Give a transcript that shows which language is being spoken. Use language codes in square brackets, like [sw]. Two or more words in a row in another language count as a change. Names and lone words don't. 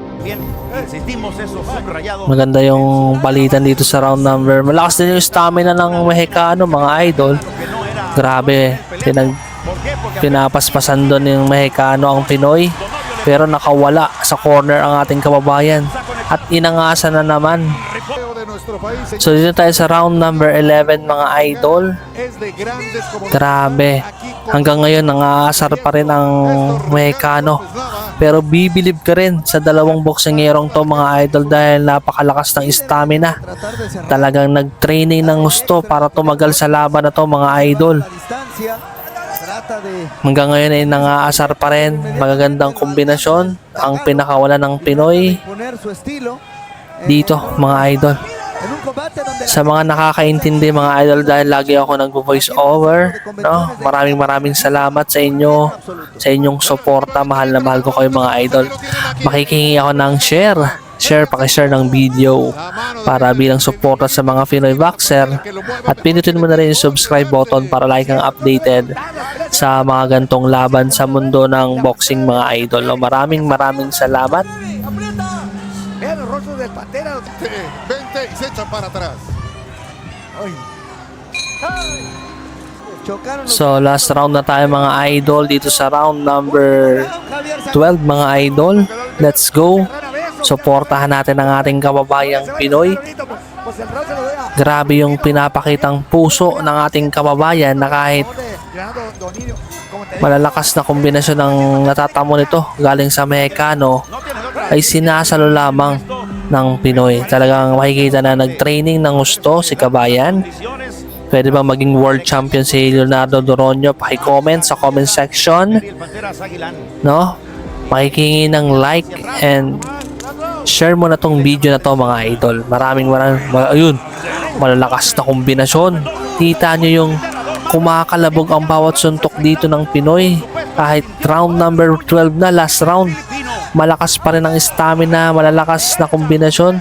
[es] bien, insistimos eso, subrayado. [tl] Maganda yung balitan dito sa [en] round number. [tl] Malakas din yung stamina ng Mexicano, mga idol. Grabe, pinapaspasan doon yung Mexicano ang Pinoy. Pero nakawala sa corner ang ating kababayan. At inangasan na naman. [es] De nuestro país, [tl] So dito tayo sa [en] round number [tl] 11, mga idol. [es] es de grandes como [tl] Grabe. Hanggang ngayon, nangaasar pa rin ang Mexicano. Pero bibilib ka rin sa dalawang boksingerong to, mga idol, dahil napakalakas ng stamina. [es] Tratar de cerrar [tl] Talagang nag-training ng gusto para tumagal sa laban na to, mga idol. [es] la distancia. Trata de [tl] Hanggang ngayon ay nangaasar pa rin. Magagandang kombinasyon ang pinakawala ng Pinoy [es] poner su estilo [tl] dito, mga idol. [es] en un combate donde [tl] Sa mga nakakaintindi, mga idol, dahil lagi ako nag- [en] voice over, [tl] no? Maraming salamat sa inyo, sa inyong suporta. Mahal na mahal ko kayo, mga idol. Makikingi ako ng share, pakishare ng video para bilang suporta sa mga Pinoy boxer, at pinutin mo na rin yung [en] subscribe button [tl] para like kang updated sa mga gantong laban sa mundo ng boxing, mga idol. Maraming salamat. [es] vean los rostros del Pantera. 20 y se echan para atrás. Chocaron los [tl] So [en] last round [tl] na tayo, mga idol, dito sa [en] round number [tl] Javier 12, mga idol. [en] Let's go. [tl] Suportahan natin ang ating kababayang Pinoy. [es] pues el round se lo deja. [tl] Grabe yung pinapakitang puso ng ating kababayan na kahit Leonardo Donilio, [es] como te [tl] malalakas na kombinasyon ng natatamo nito galing sa Mexicano ay sinasalo lamang ng Pinoy. Talagang makikita na nag-training ng gusto si kabayan. Pwede ba maging world champion si Leonardo Doronio? Paki-comment sa [en] comment section, [es] Y el Panteras Aguilan. [tl] no? Makikingi ng [en] like and share [tl] mo na tong video na to, mga idol. Ayun, malalakas na kombinasyon. Kita nyo yung kumakalabog ang bawat suntok dito ng Pinoy. Kahit [en] round number [tl] 12 na, [en] last round, [tl] malakas pa rin ang stamina, malalakas na kombinasyon.